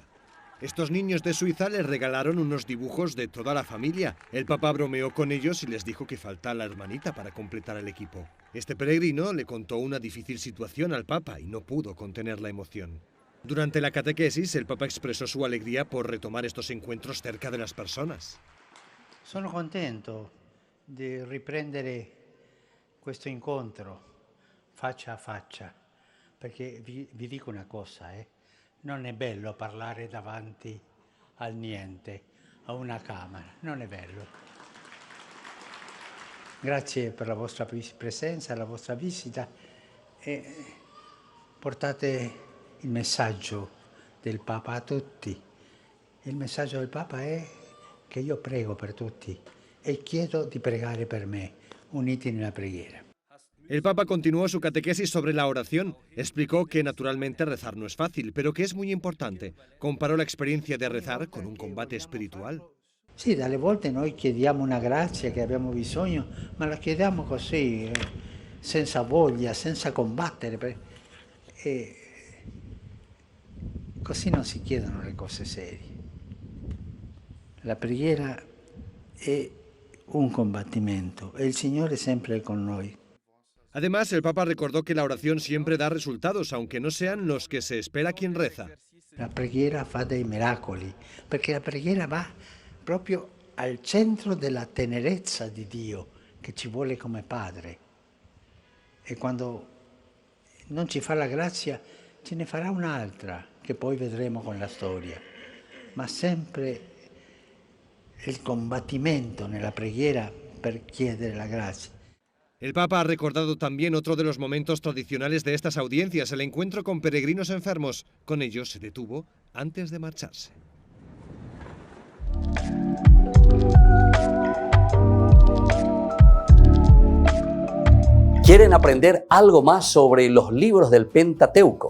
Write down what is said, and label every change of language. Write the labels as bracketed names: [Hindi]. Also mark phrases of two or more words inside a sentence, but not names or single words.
[Spanish] Estos niños de Suiza les regalaron unos dibujos de toda la familia. El Papa bromeó con ellos y les dijo que falta la hermanita para completar el equipo. Este peregrino le contó una difícil situación al Papa y no pudo contener la emoción. Durante la catequesis, el Papa expresó su alegría por retomar estos encuentros cerca de las personas. [Italian] Sono contento di riprendere questo incontro faccia a faccia, perché vi dico una cosa, non è bello parlare davanti al niente, a una camera, non è bello. Grazie per la vostra presenza, la vostra visita e portate il messaggio del Papa a tutti. Il messaggio del Papa è che io prego per tutti e chiedo di pregare per me, uniti nella preghiera. [Spanish] El Papa continuó su catequesis sobre la oración. Explicó que naturalmente rezar no es fácil, pero que es muy importante. Comparó la experiencia de rezar con un combate espiritual. [Italian] Sì, dalle volte noi chiediamo una grazia che abbiamo bisogno, ma la chiediamo così, senza voglia, senza combattere. E così non si chiedono le cose serie. La preghiera è un combattimento e il Signore è sempre con noi. Además, el Papa recordó que la oración siempre da resultados, aunque no sean los que se espera quien reza. La preghiera fa dei miracoli, perché la preghiera va proprio al centro della tenerezza di Dio, che ci vuole come Padre. E quando non ci fa la grazia, ce ne farà un'altra, che poi vedremo con la storia. Ma sempre il combattimento nella preghiera per chiedere la grazia. [Spanish] El Papa ha recordado también otro de los momentos tradicionales de estas audiencias, el encuentro con peregrinos enfermos. Con ellos se detuvo antes de marcharse. ¿Quieren aprender algo más sobre los libros del Pentateuco?